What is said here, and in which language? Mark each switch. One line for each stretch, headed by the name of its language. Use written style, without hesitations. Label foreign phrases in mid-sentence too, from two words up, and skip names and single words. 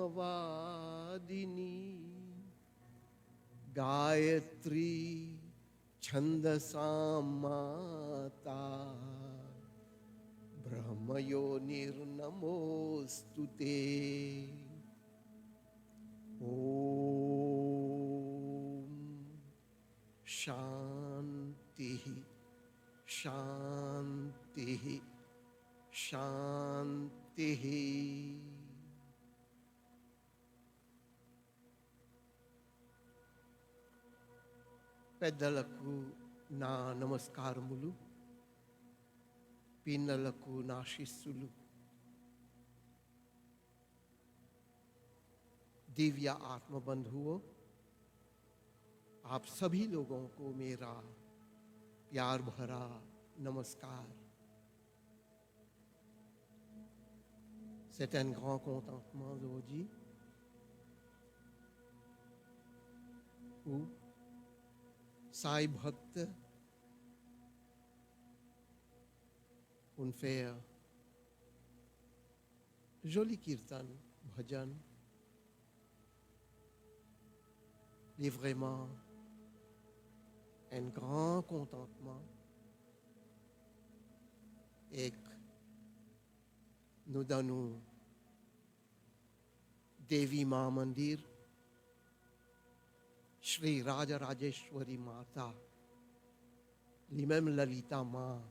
Sanskrit: ब्रह्मवादिनी, गायत्री छन्दसां माता ब्रह्मयोनिर्नमोऽस्तु ते ॐ शान्तिः शान्तिः
Telugu: शान्तिः పెద్దలకు నా నమస్కారములు పిన్నలకు నా ఆశీస్సులు
Hindi: दिव्य आत्म बंधुओं आप सभी लोगों को मेरा प्यार भरा नमस्कार
French: C'est un grand contentement aujourd'hui où
Hindi: साई भक्त
French: on fait joli kirtan, bhajan, il est vraiment un grand contentement et que nous donnons Devi Ma Mandir Shri Raja Rajeshwari Mata, lui-même Lalita Ma.